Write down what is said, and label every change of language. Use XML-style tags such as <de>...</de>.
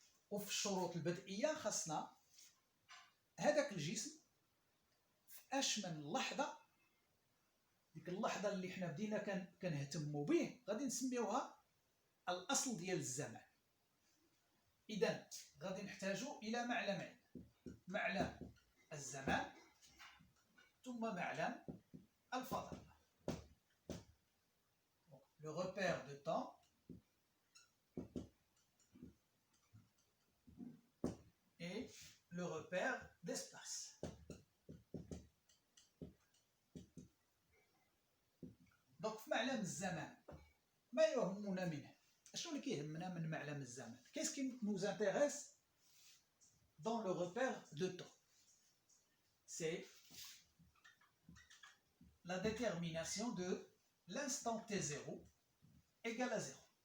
<ar>وفي الشروط البدئية خاصنا هذاك الجسم في اش من لحظة، ديك اللحظة اللي حنا بدينا كنهتموا به غادي نسميوها الأصل ديال الزمن. إذا غادي نحتاجوا إلى معلمين: معلم الزمان ثم معلم الفضاء.</ar> <fr>Le repère de temps et le repère d'espace.</fr> <ar>Donc في معلم الزمان ما يهمنا منه؟ شنو اللي كيهمنا من معلم الزمان؟</ar> <fr>Qu'est-ce qui nous intéresse dans le repère de temps? C'est la détermination de l'instant t0 égale à 0.</fr>